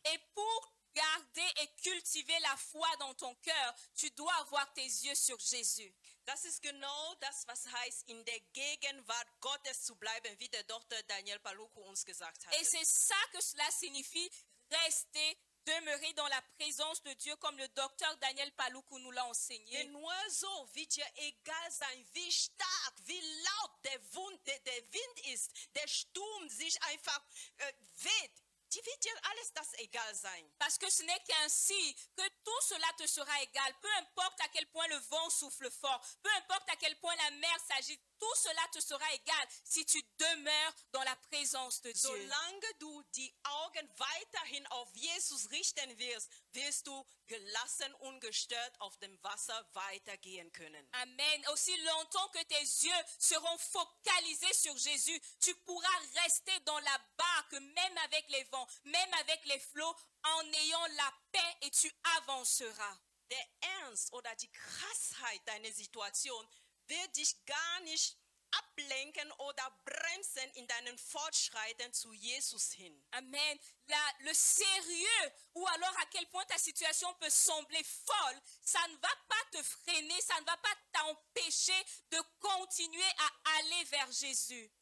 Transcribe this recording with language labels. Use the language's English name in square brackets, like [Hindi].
[French] Et pour garder et cultiver la foi dans ton cœur, tu dois avoir tes yeux sur Jésus. [German] Das ist genau das, was heißt, in der Gegenwart Gottes zu bleiben, wie der Dr. Daniel Paluku uns gesagt hat. [French] Et c'est ça que cela signifie, rester, demeurer dans la présence de Dieu, comme le docteur Daniel Paluku nous l'a enseigné. [German] Denn nur so wird dir egal sein, wie stark, wie laut der Wind ist, der Sturm sich einfach weht. Wird dir alles das egal sein. [French] Parce que ce n'est qu'ainsi que tout cela te sera égal. Peu importe à quel point le vent souffle fort, peu importe à quel point la mer s'agite, tout cela te sera égal si tu demeures dans la présence de Dieu. [German] Solange du die Augen weiterhin auf Jesus richten wirst, wirst du gelassen, ungestört auf dem Wasser weitergehen können. Amen. [French] Aussi longtemps que tes yeux seront focalisés sur Jésus, tu pourras rester dans la barque, même avec les vents, même avec les flots, en ayant la paix, et tu avanceras. [German] Der Ernst oder die Krassheit deiner Situation wird dich gar nicht ablenken oder bremsen in deinem Fortschreiten zu Jesus hin. Amen. [French] Le sérieux, ou alors à quel point ta situation peut sembler folle, ça ne va pas te freiner, ça ne va pas t'empêcher de continuer à aller vers Jésus.